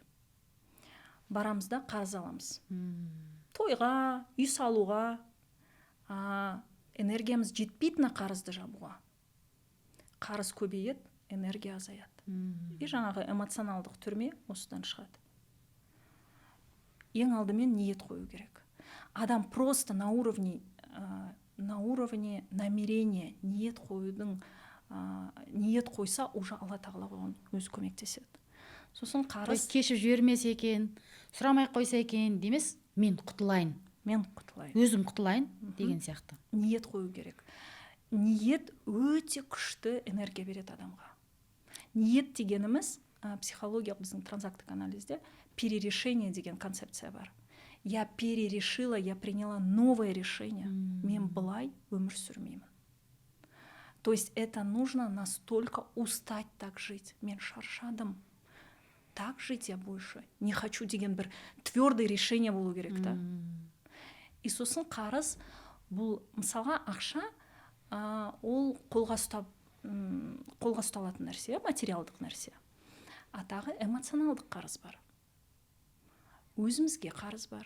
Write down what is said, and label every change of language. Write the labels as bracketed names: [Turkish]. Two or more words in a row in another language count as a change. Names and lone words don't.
[Kazakh] Барамыз да қарыз аламыз. Тойға, үй салуға, энергиямыз жетпейтіні қарызды жабуға. Қарыз көбейеді, энергия азаяды. И жаңағы эмоционалдық түрме осыдан шығады. Ең алдымен ниет қою керек. Адам [Russian] просто на уровне намерения [Kazakh] ниет қойса, уже Алла тағала оған өзі көмектеседі. Сосын қарыз кешіп жібермесе екен, сұрамай қойса екен демес, мен құтылайын, өзім құтылайын деген сияқты. Ниет қою керек. Ниет өте күшті энергия береді адамға. Ниет дегеніміз психология, біздің транзактік анализде перерешение деген концепция бар. [Russian] Я перерешила, я приняла новое решение. [Kazakh] Мен былай өмір сүрмеймін. [Russian] То есть это нужно настолько устать так жить. [Kazakh] Мен шаршадым. [Russian] Так жить я больше не хочу [Kazakh] деген бір [Russian] твердое решение [Kazakh] болу керек та. И сосын қарыз, бұл мысалға ақша, ол қолға ұсталатын нәрсе, материалдық нәрсе. А тағы эмоционалдық қарыз бар. Өзімізге қарыз бар.